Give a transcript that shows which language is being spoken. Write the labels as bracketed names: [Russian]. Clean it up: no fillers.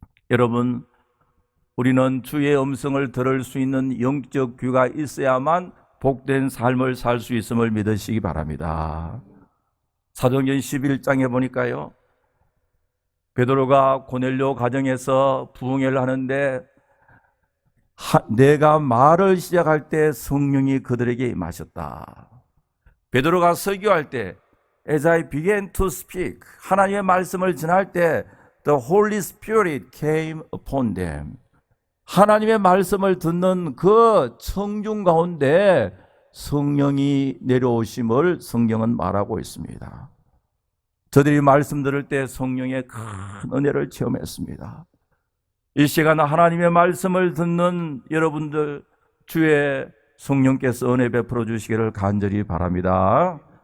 [Korean] 여러분, 우리는 주의 음성을 들을 수 있는 영적 귀가 있어야만 복된 삶을 살 수 있음을 믿으시기 바랍니다. 사도행전 11장에 보니까요, 베드로가 고넬료 가정에서 부흥회를 하는데 내가 말을 시작할 때 성령이 그들에게 임하셨다. 베드로가 설교할 때 [English] As I began to speak, [Korean] 하나님의 말씀을 전할 때 [English] The Holy Spirit came upon them. [Korean] 하나님의 말씀을 듣는 그 청중 가운데 성령이 내려오심을 성경은 말하고 있습니다. 저들이 말씀 들을 때 성령의 큰 은혜를 체험했습니다. 이 시간 하나님의 말씀을 듣는 여러분들, 주의 성령께서 은혜 베풀어 주시기를 간절히 바랍니다.